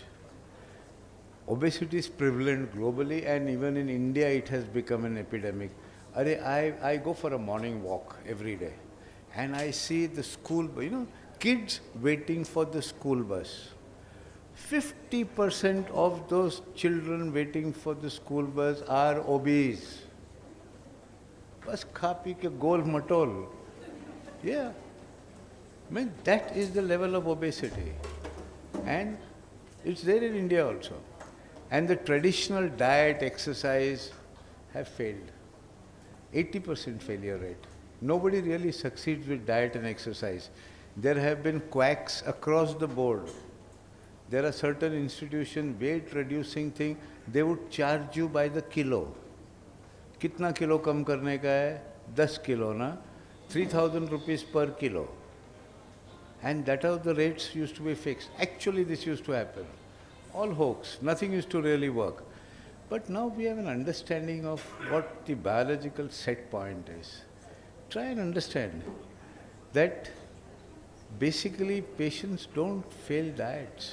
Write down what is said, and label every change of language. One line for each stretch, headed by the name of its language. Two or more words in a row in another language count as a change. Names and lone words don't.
English: Obesity is prevalent globally, and even in India it has become an epidemic. I go for a morning walk every day, and I see the school, kids waiting for the school bus. 50% of those children waiting for the school bus are obese.
Hindi: बस खा पी के गोल मटोल.
English: Yeah. That is the level of obesity. And it's there in India also. And the traditional diet, exercise have failed. 80% failure rate. Nobody really succeeds with diet and exercise. There have been quacks across the board. There are certain institutions, weight reducing thing, they would charge you by the kilo.
Hindi: कितना किलो कम करने का है?
English: 10 kilo na? 3,000 rupees per kilo. And that how the rates used to be fixed. Actually this used to happen. All hoax, nothing used to really work. But now we have an understanding of what the biological set point is. Try and understand that basically patients don't fail diets.